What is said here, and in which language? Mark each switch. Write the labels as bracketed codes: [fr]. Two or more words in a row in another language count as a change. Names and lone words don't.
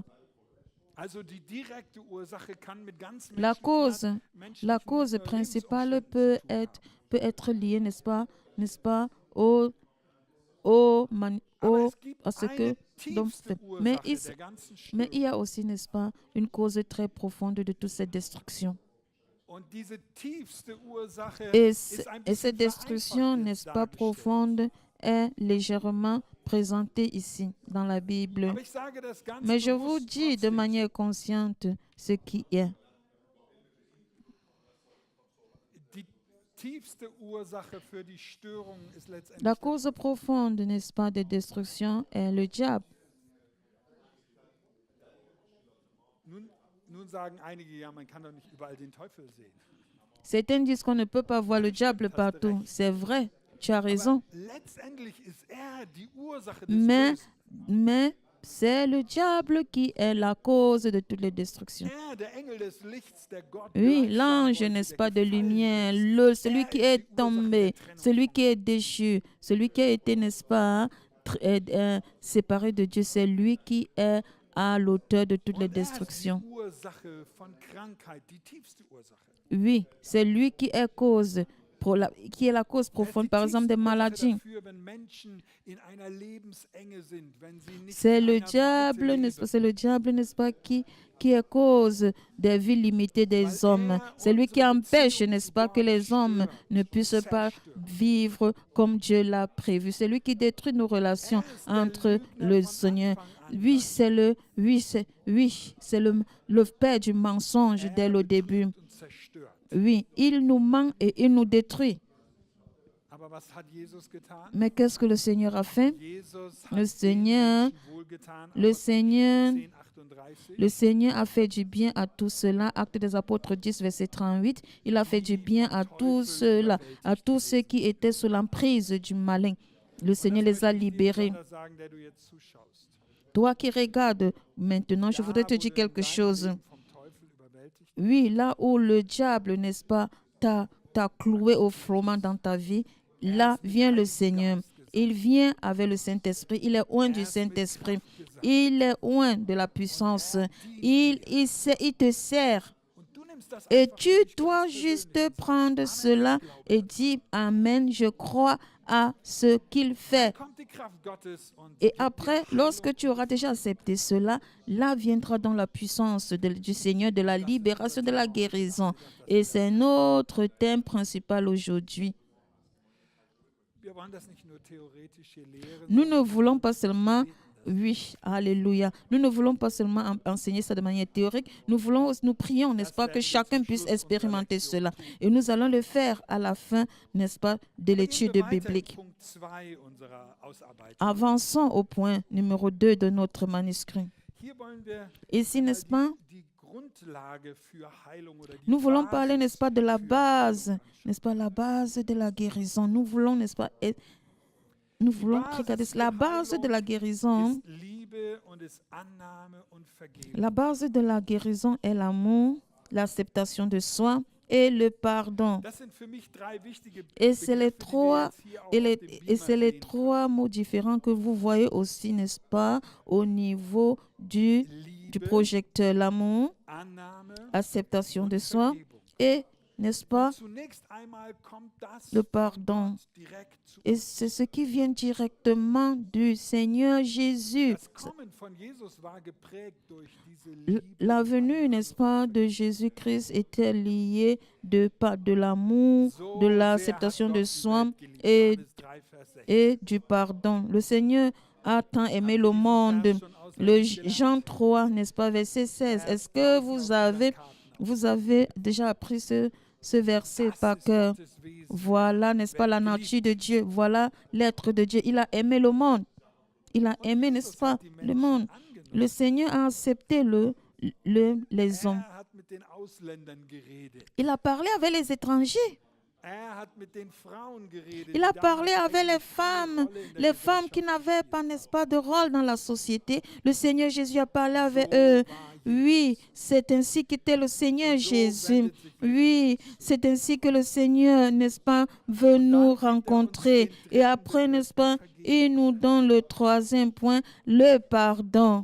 [de] Also die direkte Ursache kann mit ganz [fr] La cause, [de] menschlichen, [fr] la cause principale peut [de] Lebensumständen zu tun haben. [fr] être liée, n'est-ce pas, [de] Aber es gibt [fr] à ce que [de] eine [fr] donc, [de] tiefste [fr] mais [de] Ursache der ganzen [fr] mais il y [de] Störung. [fr] a aussi, n'est-ce pas, une cause très profonde de toute cette destruction. [de] Und diese tiefste Ursache [fr] Et, [de] ist ein [fr] et [de] bisschen [fr] cette destruction, [de] vereinfacht [fr] n'est-ce [de] jetzt [fr] pas, [de] dargestellt. [fr] profonde, est légèrement présentée ici dans la Bible. [de] Aber ich sage das ganz [fr] Mais je vous [de] bewusst [fr] dis de [de] trotzdem. [fr] manière consciente ce qui est. [de] Die tiefste Ursache für die Störung ist letztendlich [fr] La cause profonde, n'est-ce pas, de destruction est le diable. [de] Nun sagen einige, ja, man kann doch nicht überall den Teufel sehen. [fr] Certains disent qu'on ne peut pas voir le diable partout. C'est vrai, tu as raison. [de] Aber letztendlich ist er die Ursache des [fr] Mais, [de] Bösen. [fr] mais c'est le diable qui est la cause de toutes les destructions. [de] Er, der Engel des Lichts, der Gott [fr] Oui, [de] gleich sein [fr] l'ange, [de] wollte, [fr] n'est-ce [de] der [fr] pas, de [de] gefallen [fr] lumière, [de] ist. [fr] celui [de] Er [fr] qui [de] ist [fr] est [de] die Ursache [fr] tombé, [de] der Trennung [fr] celui [de] von [fr] qui est déchu, celui qui a été, n'est-ce pas, séparé de Dieu, c'est lui qui est à l'auteur de toutes les [de] Und er ist die [fr] destructions. [de] Ursache von Krankheit, die tiefste Ursache. [fr] Oui, c'est lui qui est qui est la cause [de] Er ist [fr] profonde, [de] die [fr] par exemple, des [de] tiefste Ursache [fr] maladies. [de] dafür, wenn Menschen in einer Lebensenge sind, wenn sie nicht [fr] C'est [de] in [fr] le [de] einer Breite [fr] diable, n'est-ce [de] leben. [fr] pas, c'est le diable, n'est-ce pas, qui est cause des vies limitées des hommes. C'est lui qui empêche, n'est-ce pas, que les hommes ne puissent pas vivre comme Dieu l'a prévu. C'est lui qui détruit nos relations entre le Seigneur. Oui, c'est le père du mensonge dès le début. [de] Und zerstört. [fr] Oui, il nous ment et il nous détruit. [de] Aber was hat Jesus getan? [fr] Mais qu'est-ce que le Seigneur a fait? [de] Jesus [fr] Le [de] hat den [fr] Seigneur, [de] Menschen wohlgetan. [fr] Le Seigneur, 10, 38. le Seigneur a fait du bien à tous ceux-là. Actes des Apôtres 10, verset 38. Il a fait du bien à tous ceux-là, à tous ceux qui étaient sous l'emprise du malin. Le Seigneur les a libérés. [de] Sagen, der du jetzt zuschaust. [fr] Toi qui regardes maintenant, je voudrais te dire quelque chose. [de] Vom Teufel überwältigt. [fr] Oui, là où le diable, n'est-ce pas, t'a cloué au froment dans ta vie, là vient le Seigneur. Il vient avec le Saint-Esprit. Il est oint du Saint-Esprit. Il est oint de la puissance. Il te sert. [de] Und du nimmst das [fr] Et [de] einfach [fr] tu [de] für dich [fr] dois [de] ganz [fr] juste [de] persönlich. [fr] prendre cela et dire Amen, je crois à ce qu'il fait. [de] Kommt die Kraft Gottes und [fr] Et [de] gibt dir [fr] après, lorsque tu auras déjà accepté cela, là viendra dans la puissance du Seigneur, de la libération, de la guérison. Et c'est notre thème principal aujourd'hui. [de] Wir wollen das nicht nur theoretisch hier lehren, [fr] Nous ne voulons pas seulement, oui, alléluia, nous ne voulons pas seulement enseigner ça de manière théorique, nous prions, n'est-ce pas, que chacun puisse expérimenter cela. Et nous allons le faire à la fin, n'est-ce pas, de l'étude [de] Gehen wir weiter in [fr] biblique. [de] Punkt 2 unserer Ausarbeitung. [fr] Avançons au point numéro 2 de notre manuscrit. [de] Hier wollen wir [fr] Ici, n'est-ce pas, [de] die Grundlage für Heilung oder die [fr] nous voulons parler, [de] Basis [fr] n'est-ce pas, de la [de] für [fr] base, [de] Heilung [fr] n'est-ce pas, la base de la guérison. Nous voulons, n'est-ce pas, nous voulons regarder la base de la guérison. [de] ist Liebe und ist Annahme und Vergebung. [fr] La base de la guérison est l'amour, l'acceptation de soi et le pardon. [de] Das sind für mich drei wichtige [fr] Et c'est les [de] Begriffe, die wir [fr] trois, [de] jetzt hier auch [fr] et [de] auf dem [fr] c'est [de] Beamer [fr] les [de] sehen [fr] trois mots différents que vous voyez aussi, n'est-ce pas, au niveau du [de] können. Liebe, [fr] projecteur. L'amour, [de] Annahme [fr] acceptation [de] und [fr] de soi [de] Vergebung. [fr] et, n'est-ce pas, [de] Zunächst einmal kommt das [fr] le [de] von [fr] pardon. [de] Gott direkt zu [fr] Et c'est ce qui vient directement du Seigneur Jésus. [de] Das Kommen von Jesus war geprägt durch diese Liebe. [fr] La venue, n'est-ce pas, de Jésus-Christ était liée de l'amour, [de] So [fr] de [de] sehr [fr] l'acceptation [de] hat [fr] de [de] Gott die [fr] soi [de] Welt geliebt. [fr] et, [de] Johannes 3, Vers 16. [fr] et du pardon. Le Seigneur a tant aimé le monde. Le Jean 3, n'est-ce pas, verset 16. Est-ce que vous avez déjà appris ce verset par cœur? Voilà, n'est-ce pas, la nature de Dieu. Voilà l'être de Dieu. Il a aimé le monde. Il a aimé, n'est-ce pas, le monde. Le Seigneur a accepté les hommes. [de] Er hat mit den Ausländern geredet. [fr] Il a parlé avec les étrangers. [de] Er hat mit den Frauen geredet. [fr] Il a [de] die [fr] parlé [de] damals [fr] avec [de] eigentlich keine Rolle in der [fr] les femmes qui [de] Gesellschaft [fr] n'avaient pas, n'est-ce pas, de rôle dans la société. Le Seigneur Jésus a parlé avec eux. Oui, c'est ainsi qu'était le Seigneur Jésus. Oui, c'est ainsi que le Seigneur, n'est-ce pas, veut nous rencontrer. Et après, n'est-ce pas, il nous donne le troisième point, le pardon.